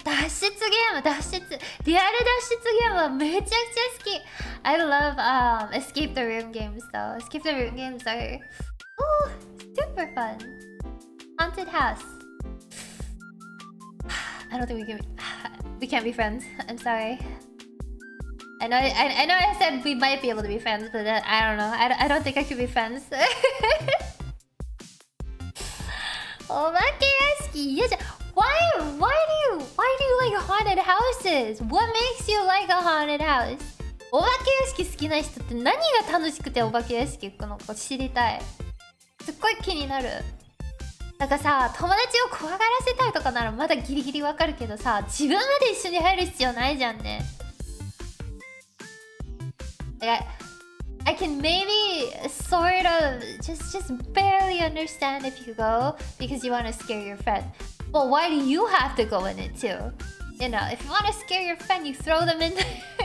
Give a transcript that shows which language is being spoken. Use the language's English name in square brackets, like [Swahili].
[Japanese] 脱出ゲーム、リアル脱出ゲームはめちゃくちゃ好き。 [English] I love escape the room games though. Escape the room games are super fun. Haunted house. I don't think we can't be friends. I'm sorry. I know I said we might be able to be friends, but I don't know. I don't think I could be friends. [Japanese] お化け屋敷嫌じゃん。 [English] Why do you like haunted houses? What makes you like a haunted house? [Japanese] お化け屋敷好きな人って何が楽しくてお化け屋敷行くのか知りたい。すっごい気になる。なんかさ、友達を怖がらせたいとかならまだギリギリわかるけどさ、自分まで一緒に入る必要ないじゃんね。 [English] I can maybe sort of just barely understand if you go because you want to scare your friend. But why do you have to go in it too? You know, if you want to scare your friend, you throw them in there.